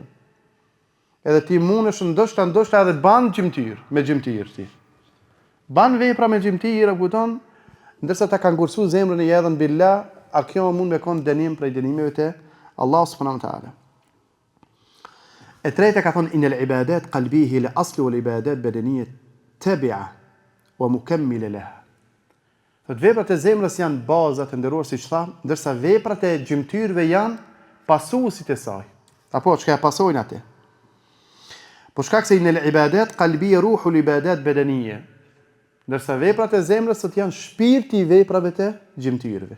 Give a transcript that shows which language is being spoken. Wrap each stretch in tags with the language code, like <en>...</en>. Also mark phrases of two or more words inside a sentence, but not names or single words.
<sq>Edhe ti mundesh ndoshta edhe ban gjymtyr, me gjymtyr ti. Ban vepra me gjymtyr, kupton? Ndërsa ta ka ngurcu zemrën e jedhën billah, a kjo mund me kon dënim prej dënimeve të Allah</sq> <ar>سبحانه وتعالى.</ar> <sq>E treta ka thonë</sq> <ar>إن العبادات القلبية الأصل والعبادات البدنية تابعة ومكملة لها.</ar> <sq>Thot veprat e zemrës janë baza të nderuar siç tham, ndërsa veprat e gjymtyrëve janë pasuesit e saj. Apo çka e pasojnë atë. Po shkak se</sq> <ar>إن العبادات القلبية روح العبادات البدنية.</ar> <sq>Ndërsa veprat e zemrës sot janë shpirti i veprave të gjymtyrëve.</sq>